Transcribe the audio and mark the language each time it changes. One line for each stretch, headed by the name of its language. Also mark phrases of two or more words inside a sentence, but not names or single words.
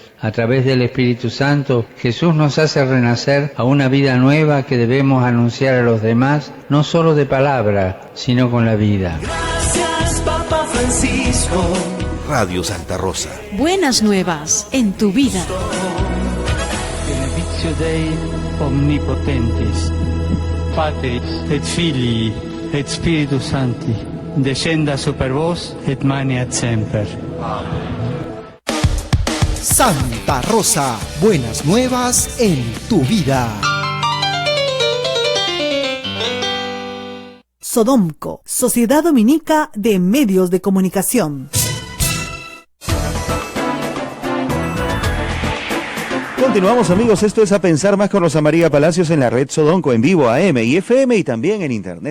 Spanish: A través del Espíritu Santo, Jesús nos hace renacer a una vida nueva que debemos anunciar a los demás, no solo de palabra, sino con la vida. Gracias, Papa Francisco. Radio Santa Rosa. Buenas nuevas en tu vida.
Latin: Benedictio Dei omnipotentis, Patris et Filii et Spiritus Sancti, descenda super vos et maneat semper.
Spanish: Santa Rosa, buenas nuevas en tu vida. Sodomco, Sociedad Dominica de Medios de Comunicación. Continuamos, amigos, esto es A Pensar Más con Rosa María Palacios en la red Sodomco, en vivo AM y FM y también en internet.